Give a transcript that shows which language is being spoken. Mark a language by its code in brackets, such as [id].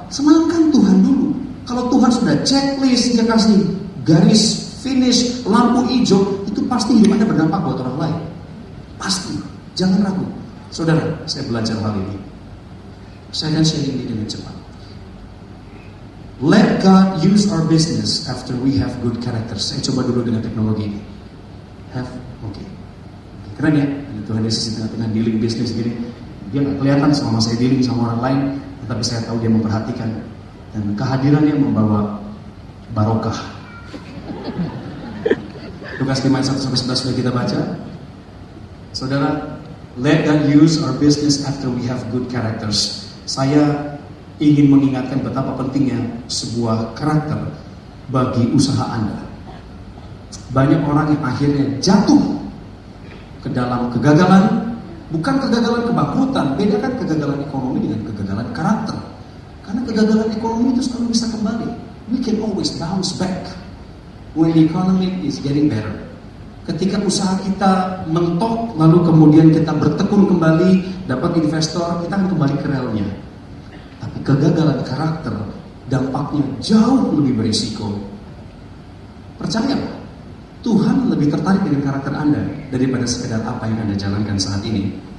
[id] Senangkan Tuhan dulu. Kalau Tuhan sudah checklist, dia kasih garis finish, lampu hijau, itu pasti hidup Anda berdampak buat orang lain. Pasti, jangan ragu. Saudara, saya belajar hal ini. Saya akan share ini dengan cepat. [en] Let God use our business after we have good character. [id] Saya coba dulu dengan teknologi ini. Oke. Keren ya, Tuhan Yesus di tengah-tengah dealing bisnis gini. Dia gak kelihatan selama saya dealing sama orang lain, tetapi saya tahu dia memperhatikan. Dan kehadirannya membawa barokah. Lukas 5 ayat 1-11 sudah kita baca. Saudara, [en] Let God use our business after we have good characters. [id] Saya ingin mengingatkan betapa pentingnya sebuah karakter bagi usaha Anda. Banyak orang yang akhirnya jatuh ke dalam kegagalan, bukan kegagalan kebangkrutan. Bedakan kegagalan ekonomi dengan kegagalan karakter. Karena kegagalan ekonomi itu selalu bisa kembali. [en] We can always bounce back when the economy is getting better. [id] Ketika usaha kita mentok, lalu kemudian kita bertekun kembali, dapat investor, kita akan kembali ke relnya. Tapi kegagalan karakter, dampaknya jauh lebih berisiko. Percayalah, Tuhan lebih tertarik dengan karakter Anda daripada sekedar apa yang Anda jalankan saat ini.